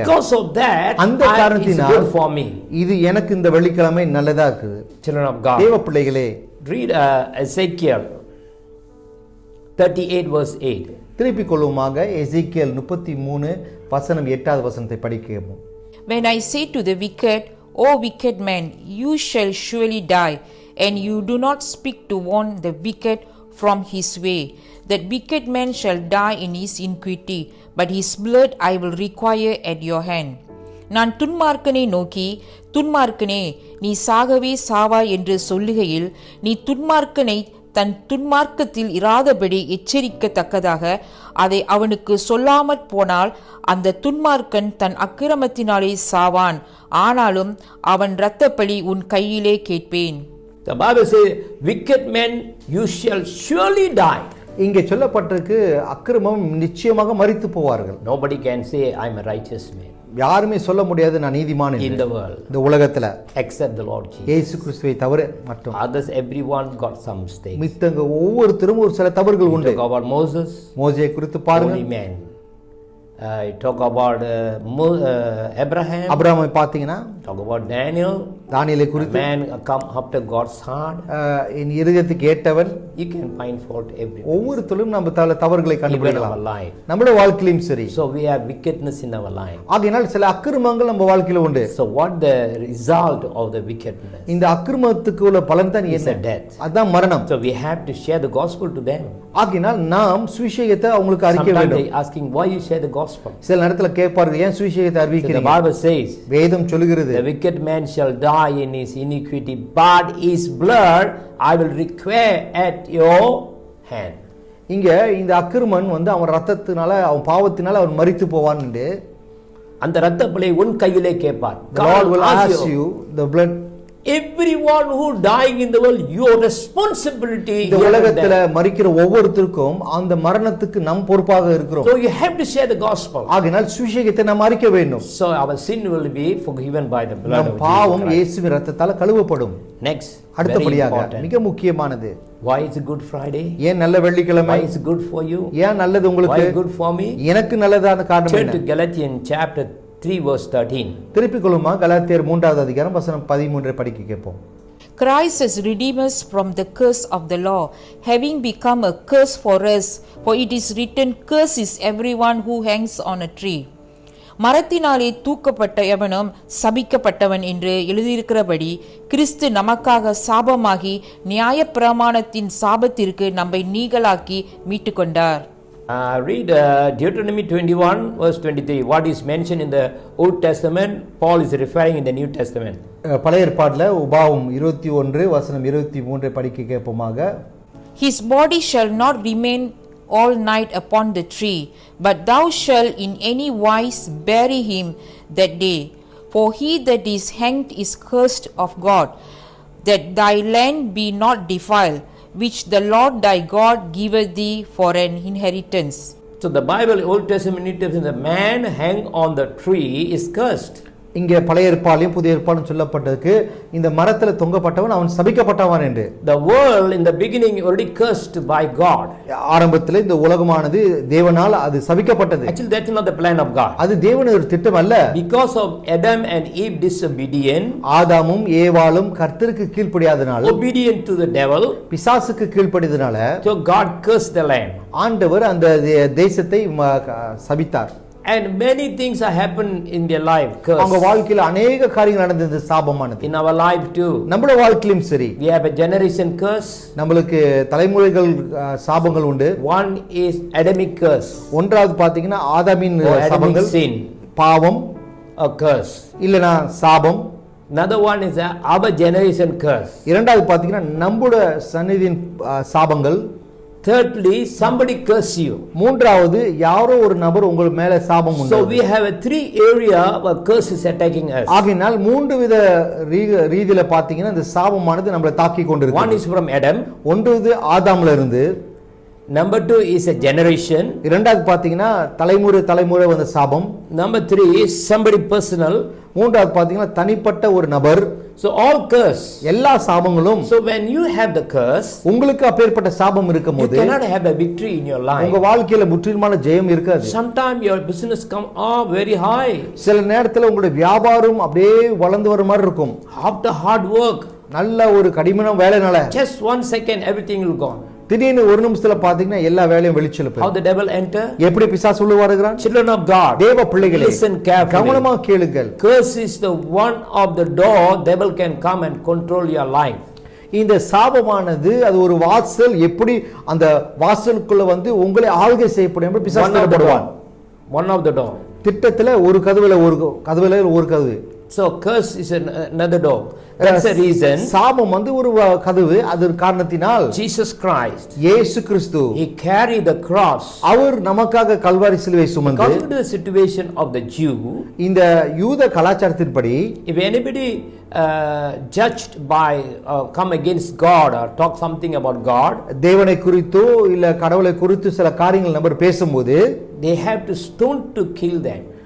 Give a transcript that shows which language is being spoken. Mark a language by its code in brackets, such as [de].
[en] Because of that, [ta] அந்த [en] it's [ta] காரணத்தினால் [en] good for me. [ta] இது எனக்கு இந்த வெள்ளிக்கிழமை நல்லதா இருக்குது. [en] Children of God, [ta] தேவ பிள்ளைகளே, [en] read Ezekiel 38 verse 8. [ta] திருப்பிக் கொள்ளுமாக எசேக்கியேல் 33 வசனம் 8வது வசனத்தை படிக்கவும். [en] When I say to the wicked, O wicked man, you shall surely die, and you do not speak to warn the wicked from his way, that wicked man shall die in his iniquity, but his blood I will require at your hand. [ta] நான் துன்மார்க்கனை நோக்கி, துன்மார்க்கனே, நீ சாகவே சாவாய் என்று சொல்லுகையில், நீ துன்மார்க்கனை தன் துன்மார்க்கத்தில் இராதபடி எச்சரிக்கத்தக்கதாக அதை அவனுக்கு சொல்லாமற் போனால் அந்த துன்மார்க்கன் தன் அக்கிரமத்தினாலே சாவான், ஆனாலும் அவன் இரத்தப்பழி உன் கையிலே கேட்பேன். [en] The Bible says, wicked men, you shall surely die. [ta] இங்கே சொல்லப்பட்டிருக்கு அக்கிரமம் நிச்சயமாக மரித்து போவார்கள். [en] Nobody can say I am a righteous man [ta] யாருமே சொல்ல முடியாது நான் நீதிமான் [en] in [ta] என்று [en] the world [ta] இந்த உலகத்துல [en] except the Lord Jesus. [ta] இயேசு கிறிஸ்துவை தவிர மற்றும் [en] Others, everyone got some mistakes. [ta] மித்தங்க ஒவ்வொருத்தரும் ஒரு சில தவறுகள் உண்டு. [en] Talk about Moses, [ta] மோசேயை குறித்து பாருங்க. [en] holy man. Talk about Abraham. [ta] அபிரகாமை பார்த்தீங்கன்னா, [en] Talk about Daniel, [ta] தானியேலை குறித்து, [en] man come after God's heart. [ta] என் இருதயத்துக்கு ஏற்றவன். [en] You can find fault everywhere. [ta] ஒவ்வொருத்தரும் நம்ம தவறுகளை [en] Even our [ta] கண்டுபிடிக்கலாம். [en] life. [ta] நம்முடைய வாழ்க்கையிலும் சரி. [en] So we have wickedness in our life. [ta] ஆகையினால் சில அக்கிரமங்கள் நம்ம வாழ்க்கையில உண்டு. [en] So what the result of the wickedness? [ta] இந்த அக்கிரமத்துக்கு உள்ள பலன் தான் [en] Is [ta] என்ன? [en] a death. [ta] அதான் மரணம். [en] So we have to share the gospel to them. [ta] ஆகையினால் நாம் சுவிசேஷத்தை அவங்களுக்கு அறிவிக்க [en] Sometimes [ta] வேண்டும். [en] they asking why you share the gospel. [ta] சில நேரத்துல கேட்பார்கள் ஏன் சுவிசேஷத்தை [en] So the [ta] அறிவிக்கிறீங்க? [en] Bible says, [ta] வேதம் சொல்லுகிறது [en] the wicked man shall die in his iniquity, but his blood I will require at your hand. [ta] இங்க இந்த அக்கிரமன் வந்து அவன் ரத்தத்தினால அவன் பாவத்தினால அவன் மரித்து போவான் என்று அந்த இரத்தப்பழி உன் கையிலே கேட்பார். [en] the Lord will ask you the blood. Everyone who dying in the world, your responsibility. [ta] இந்த உலகத்துல மரிக்கிற ஒவ்வொருத்தருக்கும் அந்த மரணத்துக்கு நம் பொறுப்பாக இருக்கிறோம். [en] So you have to share the gospel. [ta] ஆகையால் சுவிசேஷத்தை நாம் அறிக்க வேண்டும். [en] So our sin will be forgiven by the blood [ta] நம் [en] of [ta] பாவம் [en] Jesus Christ. [ta] இயேசுவின் ரத்தத்தால கழுவப்படும். [en] Next, very [ta] அடுத்தபடியாக [en] important. [ta] மிக முக்கியமானது, [en] Why is it Good Friday? [ta] ஏன் நல்ல வெள்ளிக்கிழமை? [en] Why is it good for you? [ta] ஏன் நல்லது [en] Why [ta] உங்களுக்கு? [en] is it good for me? [ta] எனக்கு நல்லதான காரணம் [en] Turn to [ta] என்ன? [en] Galatians chapter 3 verse 13. [ta] திருப்பிக் கொள்ளுமா கலாத்தியர் 3வது அதிகாரம் வசனம் 13 படிக்க கேட்போம். [en] Christ has redeemed us from the curse of the law, having become a curse for us, for it is written, cursed is everyone who hangs on a tree. [ta] மரத்தினாலே தூக்கப்பட்ட எவனும் சபிக்கப்பட்டவன் என்று எழுதியிருக்கிறபடி கிறிஸ்து நமக்காக சாபமாகி நியாயப்பிரமாணத்தின் சாபத்திற்கு நம்மை நீங்களாக்கி மீட்டுக்கொண்டார். [en] Read Deuteronomy 21 verse 23. What is mentioned in the Old Testament, Paul is referring in the New Testament. [ta] பழைய ஏற்பாட்டில் உபாகம் 21 வசனம் 23 படிக்க கேட்போமாக. [en] His body shall not remain all night upon the tree, but thou shalt in any wise bury him that day. For he that is hanged is cursed of God, that thy land be not defiled, which the Lord thy God giveth thee for an inheritance. So the Bible, Old Testament, New Testament, the man hang on the tree is cursed. [ta] இங்கே பழைய ஏற்பாடிலும் புதிய ஏற்பாடும் சொல்லப்பட்டதுக்கு இந்த மரத்துல தொங்கப்பட்டவன் அவன் சபிக்கப்பட்டவன் என்று. [en] The world in the beginning already cursed by God. [ta] ஆரம்பத்தில் இந்த உலகமானது தேவனால் அது சபிக்கப்பட்டது. [en] Actually that's not the plan of God. [ta] அது தேவனுடைய ஒரு திட்டம் அல்ல. [en] Because of Adam and Eve disobedient, [ta] ஆதாமும் ஏவாளும் கர்த்தருக்கு கீழ்ப்படியாதனால, [en] obedient to the devil, [ta] பிசாசுக்கு கீழ்ப்படியதனால, [en] so God cursed the land. [ta] ஆண்டவர் அந்த தேசத்தை சபித்தார். [en] And many things have happened in their life. [ta] அவங்க வாழ்க்கையில [hi] अनेक [ta] காரியங்கள் நடந்தது சாபமானது. [en] In our life too. [ta] நம்மளோட வாழ்க்கையிலும் சரி. [en] We have a generation curse. [ta] நமக்கு தலைமுறைகள் சாபங்கள் உண்டு. [en] One is Adamic curse. [ta] ஒன்றாவது பாத்தீங்கன்னா ஆதாமின் சாபங்கள், [en] sin, [ta] பாவம், [en] a curse. [ta] இல்லனா சாபம். [en] Another one is our generation curse. [ta] இரண்டாவது பாத்தீங்கன்னா நம்முடைய சன்னதியின் சாபங்கள். [en] Thirdly, somebody curse you. [ta] மூன்றாவது யாரோ ஒரு நபர் உங்கள் மேல சாபம் உண்டு. [en] So we have a three area where curse is attacking us. [ta] ஆகையால் மூன்று வித ரீதியில பாத்தீங்கன்னா இந்த சாபமானது நம்மளை தாக்கி கொண்டிருக்கு. [en] One is from Adam. [ta] ஒன்றது ஆதாம்ல இருந்து. [en] Number 2 is a generation. [ta] இரண்டாவது பாத்தீங்கன்னா தலைமுறை வந்த சாபம். [en] Number 3 is somebody personal. [ta] மூன்றாவது பாத்தீங்கன்னா தனிப்பட்ட ஒரு நபர். [en] So all curse. [ta] எல்லா சாபங்களும். [en] So when you have the curse, [ta] உங்களுக்கு அப்பேற்பட்ட சாபம் இருக்கும்போது, [en] you cannot have a victory in your life. [ta] உங்க வாழ்க்கையில முற்றிலுமான ஜெயம் இருக்காது. [en] Sometimes your business come very high. [ta] சில நேரத்துல உங்களுடைய வியாபாரம் அப்படியே வளர்ந்து வர மாதிரி இருக்கும். [en] After hard work, [ta] நல்ல ஒரு கடினமான வேலைனால, [en] just 1 second everything will gone. [ta] திடீர்னு ஒரு நிமிஷத்துல பாத்தீங்கன்னா எல்லா வேலையும் வெளிச்சல போய். [en] How the devil enter? [ta] எப்படி பிசாசு உள்ள வருகிறான்? [en] Children of God, [ta] தேவ பிள்ளைகளே, [en] listen carefully. [ta] கவனமா கேளுங்கள். [en] Curse is the one of the door devil can come and control your life. [ta] இந்த சாபமானது அது ஒரு வாசல், எப்படி அந்த வாசலுக்குள்ள வந்து உங்களை ஆளுகை செய்யப்படும் என்று பிசாசு தரப்படுவான். [en] One of the door. [ta] திட்டத்துல ஒரு கதவுல ஒரு கதவு. [en] So curse is another door. That's the reason. [ta] சாபம் வந்து ஒரு கதவு. அது காரணத்தினால் [en] Jesus Christ, [ta] இயேசு கிறிஸ்து, [en] he carried the cross. [ta] அவர் நமக்காக கல்வாரி சிலுவை சுமந்து, [en] Come to the situation of the Jew. [ta] இந்த யூத கலாச்சாரத்தின்படி, [en] if anybody judged by come against God or talk something about God, [ta] தேவனை குறித்தோ இல்ல கடவுளை குறித்து சில காரியங்கள் நபர் பேசும்போது, [en] they have to stone to kill them.